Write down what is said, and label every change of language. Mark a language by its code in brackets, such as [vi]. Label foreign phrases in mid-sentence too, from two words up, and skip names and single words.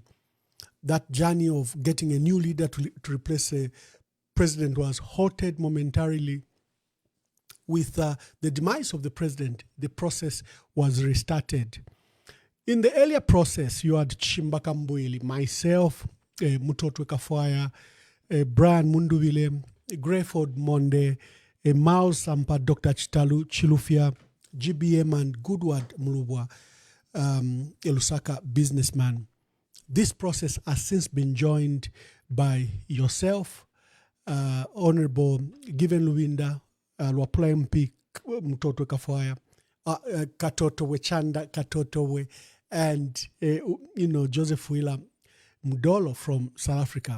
[en] That journey of getting a new leader to replace a president was halted momentarily. With the demise of the president, the process was restarted. In the earlier process, you had Chimbaka Mbwili, myself, Mutotwe Kafwaya, Brian Munduvile, Greyford Monde, Mao Sampa, Dr. Chilufya, GBM, and Goodward Mulubwa, a Lusaka businessman. This process has since been joined by yourself, Honorable Given Luwinda, Lwapula MP Mutotwe Kafwaya, Katotowe Chanda Katotowe, and Joseph Wheeler Mdolo from South Africa.